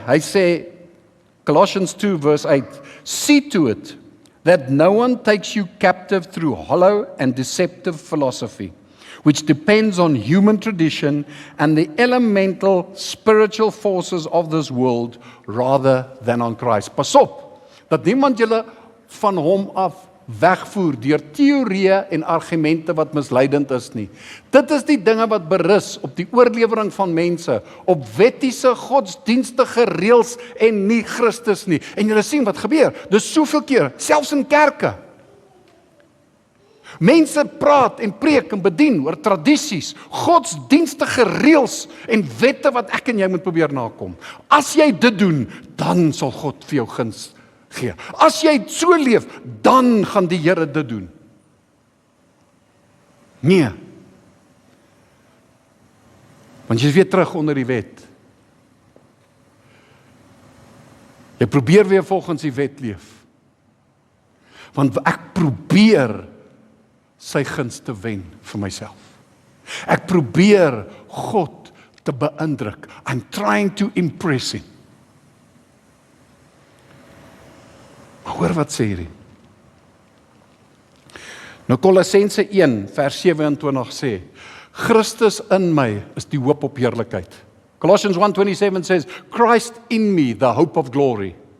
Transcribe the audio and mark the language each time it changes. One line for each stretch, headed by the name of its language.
Afrikaans: Hy sê,
English: Colossians 2 verse 8, see to it that no one takes you captive through hollow and deceptive philosophy, which depends on human tradition and the elemental spiritual forces of this world rather than on Christ.
Afrikaans: Pas op, dat niemand julle van hom af wegvoer deur teorieë en argumente wat misleidend is nie. Dit is die dinge wat berus op die oorlewering van mense, op wettiese godsdienstige reëls en nie Christus nie. En julle sien wat gebeur, dis soveel keer, selfs in kerke. Mense praat en preek en bedien oor tradisies, godsdienstige reëls en wette wat ek en jy moet probeer nakom. As jy dit doen, dan sal God vir jou guns gee. As jy so leef, dan gaan die Here dit doen. Nee. Want jy is weer terug onder die wet. Jy probeer weer volgens die wet leef. Want ek probeer sy guns te wen vir myself. Ek probeer God te beïndruk.
English: I'm trying to impress him.
Afrikaans: Maar hoor wat sê hierdie. Nou Kolossense 1 vers 27 sê, Christus in my is die hoop op heerlikheid.
English: Colossians 1:27 says, Christ in me, the hope of glory.